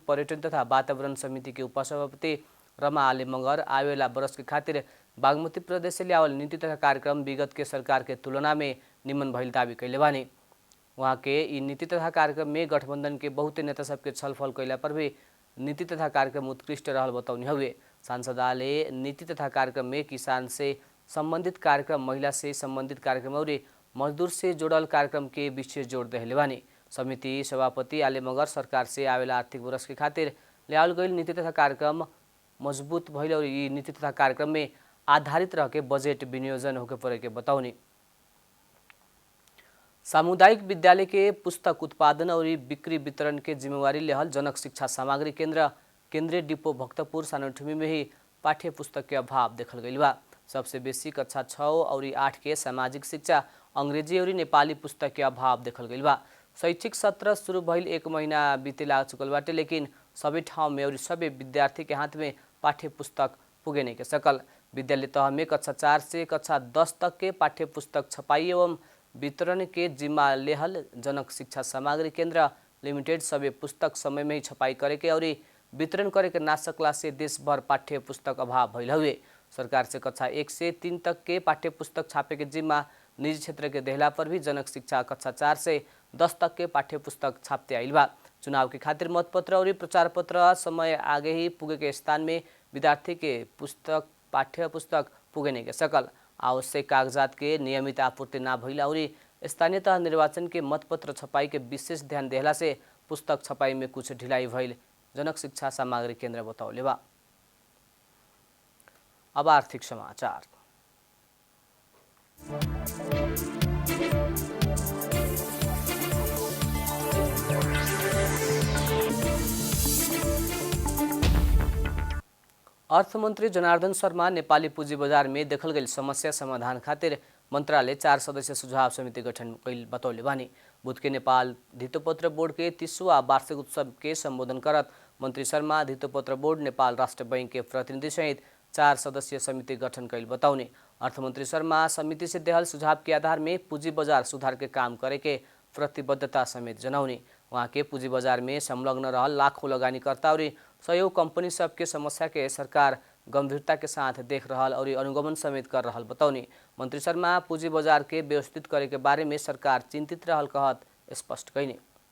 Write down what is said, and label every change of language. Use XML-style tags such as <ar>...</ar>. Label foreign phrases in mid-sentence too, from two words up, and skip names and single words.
<bho>पर्यटन तथा वातावरण समिति के उपसभापति रमा आले मगर आवेला वर्ष के खातिर बागमती प्रदेश से लियावल नीति तथा कार्यक्रम विगत के सरकार के तुलना में निमन भइल दावी कैले बानी। वहाँ के ई नीति तथा कार्यक्रम में गठबंधन के बहुते नेता सबके छलफल कैला पर भी नीति तथा कार्यक्रम उत्कृष्ट रहल बतौने हुए। सांसद आले नीति तथा कार्यक्रम में किसान से संबंधित कार्यक्रम, महिला से संबंधित कार्यक्रम और मजदूर से जोड़ल कार्यक्रम के विशेष जोड़ देले बानी। समिति सभापति आले मगर सरकार से आवेला आर्थिक वर्ष के खातिर ल्यावल गईल नीति तथा कार्यक्रम मजबूत भइल और ई नीति तथा कार्यक्रम में आधारित रह के बजेट विनियोजन होके परे के बताउने। सामुदायिक विद्यालय के पुस्तक उत्पादन और बिक्री वितरण के जिम्मेवारी लेहल जनक शिक्षा सामग्री केंद्र केंद्रीय डिपो भक्तपुर सानोठुमी में ही पाठ्य पुस्तक के अभाव देखल गईल बा। सबसे बेसी कक्षा 6 और 8 के सामाजिक शिक्षा, अंग्रेजी और नेपाली पुस्तक के अभाव देखल गईल बा। शैक्षिक सत्र शुरू भइल 1 महीना बीतेला चुकल बाटे, लेकिन</bho> <ne>सबै ठाउँ</ne> <bho>में और सबै विद्यार्थी के हाथ में पाठ्य पुस्तक पुगे नहीं के सकल। विद्यालय तह में कक्षा 4 से कक्षा 10 तक के पाठ्य पुस्तक छपाई एवं वितरण के जिम्मा लेहल जनक शिक्षा सामग्री केंद्र लिमिटेड सबै पुस्तक समय में ही छपाई करे के और वितरण करे के ना सकला से देश भर पाठ्य पुस्तक अभाव भइल हुए। सरकार से कक्षा 1 से 3 तक के पाठ्य पुस्तक छापे के जिम्मा निजी क्षेत्र के देहला पर भी जनक शिक्षा कक्षा 4 से 10 तक के पाठ्य पुस्तक छापते आइल बा। चुनाव के खातिर मतपत्र और प्रचार पत्र समय आगे ही पुगे के स्थान में विद्यार्थी के पुस्तक पाठ्य पुस्तक पुगे नहीं के सकल। आवश्यक कागजात के नियमित आपूर्ति ना भइला और स्थानीय तह निर्वाचन के मतपत्र छपाई के विशेष ध्यान देहला से पुस्तक छपाई में कुछ ढिलाई भइल जनक शिक्षा सामग्री केंद्र बताउले बा। अब आर्थिक समाचार। अर्थमन्त्री जनार्दन शर्मा नेपाली पुँजी बजार में देखल गई समस्या समाधान खातिर मंत्रालय 4 सदस्यीय सुझाव समिति गठन कैल बतौले बानी। बुध के नेपाल धितोपत्र बोर्ड के 30वां वार्षिक उत्सव के संबोधन करत मंत्री शर्मा धितोपत्र बोर्ड, नेपाल राष्ट्र बैंक के प्रतिनिधि सहित 4 सदस्यीय समिति गठन कैल बताउने। अर्थमन्त्री शर्मा समिति से देहल सुझाव के आधार में पूंजी बजार सुधार के काम करे के प्रतिबद्धता समेत जनाउने। वहाँ के पूंजी बाजार में संलग्न रहल लाखों लगानीकर्ता और सहयोग कंपनी सबके समस्या के सरकार गंभीरता के साथ देख रहल और अनुगमन समेत कर रहल बतौनी। मंत्री शर्मा पूंजी बाजार के व्यवस्थित करे के बारे में सरकार चिंतित रहल कहत स्पष्ट कैनी।</bho>